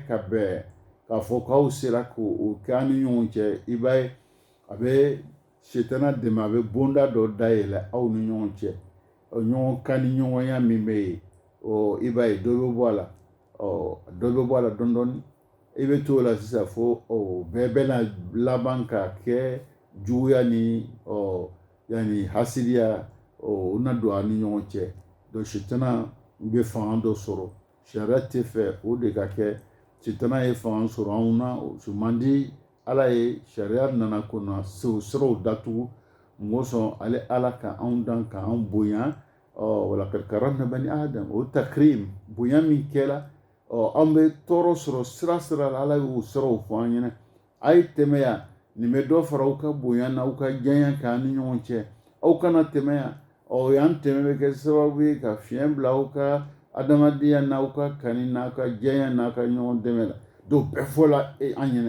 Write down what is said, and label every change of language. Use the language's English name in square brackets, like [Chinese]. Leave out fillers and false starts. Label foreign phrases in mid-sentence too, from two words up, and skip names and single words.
[Bambara] ka bɛn k'a fɔ k'aw sera k'o kɛ an ni ɲɔgɔn cɛ i b'a ye a bɛ setana dɛmɛ a bɛ bonda dɔ dayɛlɛ aw ni ɲɔgɔn cɛ ɲɔgɔn kan ni ɲɔgɔnya min bɛ yen i b'a ye dɔ bɛ bɔ a la dɔ bɛ bɔ a la dɔɔnin dɔɔnin i bɛ t'o la sisan fo bɛɛ bɛna laban ka kɛ juguya ni yanni hasidiya o na don a ni ɲɔgɔn cɛ donc setana bɛ fanga dɔ sɔrɔ sariya tɛ fɛ o de ka kɛ sitana ye fanga sɔrɔ anw na o man di ala ye sariya nana ko na siraw datugu mun sɔn ale ala ka anw dan ka anw bonya [Arabic] ولقد كرمنا بني آدم [Bambara] o takrim bonya min kɛra an bɛ tɔɔrɔ sɔrɔ sira la ala y'o siraw fɔ an ɲɛna a ye tɛmɛ yan nin bɛ dɔ fara aw ka bonya n'aw ka janya kan ni ɲɔgɔn cɛ aw kana tɛmɛ yan yan tɛmɛ bɛ kɛ sababu ye ka fiɲɛ bila aw ka adamadenya n'aw ka kani n'a ka janya n'a ka ɲɔgɔn dɛmɛ la donc bɛɛ fɔla an ɲɛna